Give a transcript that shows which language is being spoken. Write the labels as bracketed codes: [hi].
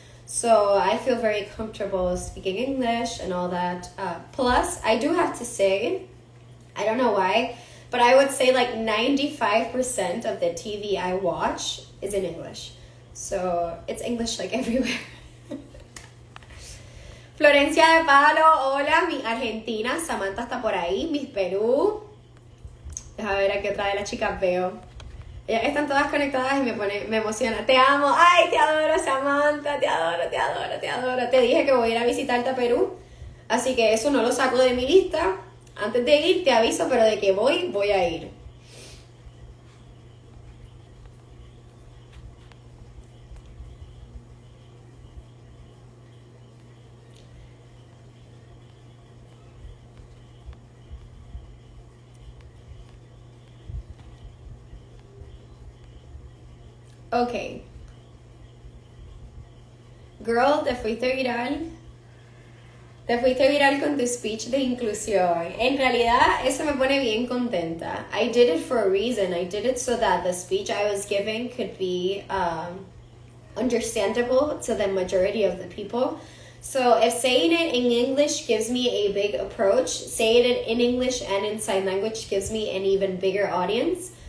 [en] So I feel very comfortable speaking English and all that. Plus, I do have to say, I don't know why, but I would say 95% of the TV I watch is in English. So it's English everywhere. [es] Florencia de Palo, hola, mi Argentina, Samantha está por ahí, Miss Perú. Deja ver a qué otra de las chicas veo. Ellas están todas conectadas y me emociona. Te amo, ay, te adoro, Samantha, te adoro. Te dije que voy a ir a visitarte a Perú, así que eso no lo saco de mi lista. Antes de ir te aviso, pero de que voy a ir. Ok. Girl, te fuiste viral. Te fuiste viral con tu speech de inclusión. En realidad, eso me pone bien contenta. [en] I did it for a reason. I did it so that the speech I was giving could be understandable to the majority of the people. So if saying it in English gives me a big approach, saying it in English and in sign language gives me an even bigger audience.